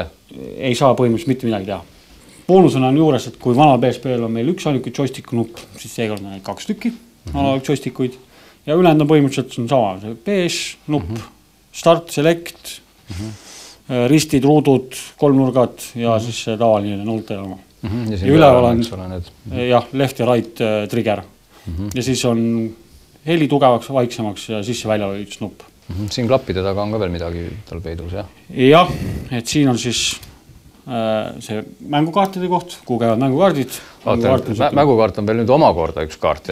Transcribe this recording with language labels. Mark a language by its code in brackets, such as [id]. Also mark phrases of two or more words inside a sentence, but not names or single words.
[et] Ei saa põhimõtteliselt mitte midagi teha. Boonusena on juures, et kui vana PSP-l on meil üks ainuke joystick nupp, siis seekord on 2 tükki joystikuid ja ülejäänud on põhimõtteliselt on sama. See PS nupp, start, select, ristid, ruudud, 3 nurgad ja siis tavaline nulte oma. Ja üleval on left ja [en] right trigger [et] ja siis on heli tugevaks, vaiksemaks ja sisse välja üks nupp. Siin klappide taga on ka veel midagi tal peidus, jah? Jah, et siin on siis see mängukaartide koht, kuhu käivad mängukaardid. Mängukaart on veel nüüd omakorda üks kaart.